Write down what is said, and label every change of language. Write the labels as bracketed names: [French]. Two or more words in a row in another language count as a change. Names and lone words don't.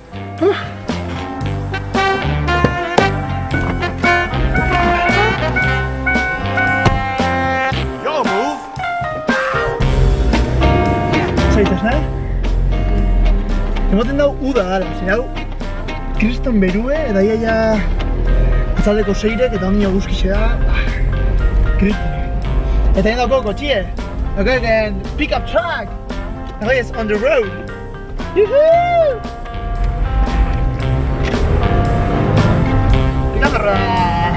[Basque] Zaitez, nahi? Emoten dau uda dala, zer hau kriston berue, eta iaia atzaldeko seirek eta ondino guzkixe da kriston. Eta egin dauko kotxie, dauko [English] pick-up truck, [Basque] dauko ez [English] on the road. Yuhuu! Pick-up truck!